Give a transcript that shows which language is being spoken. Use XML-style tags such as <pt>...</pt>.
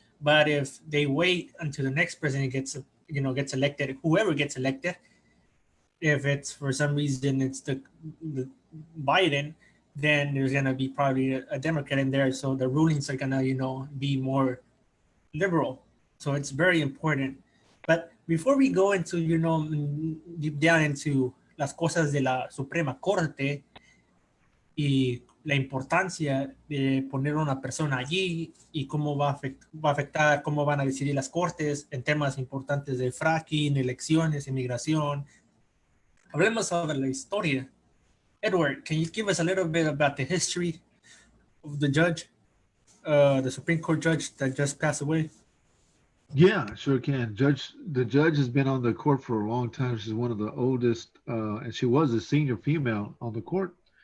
<en>But if they wait until the next president gets elected, whoever gets elected, if it's for some reason it's the Biden, then there's going to be probably a Democrat in there. So the rulings are going to, be more liberal. So it's very important. But before we go into, deep down into</en> <es>las cosas de la Suprema Corte y la importancia de poner una persona allí y cómo va a afectar, cómo van a decidir las cortes en temas importantes de fracking, elecciones, inmigración. Hablemos sobre la historia.</es> <en>Edward, can you give us a little bit about the history of the judge, the Supreme Court judge that just passed away? Yeah, sure can. The judge has been on the court for a long time. She's one of the oldest, and she was a senior female on the court.</en>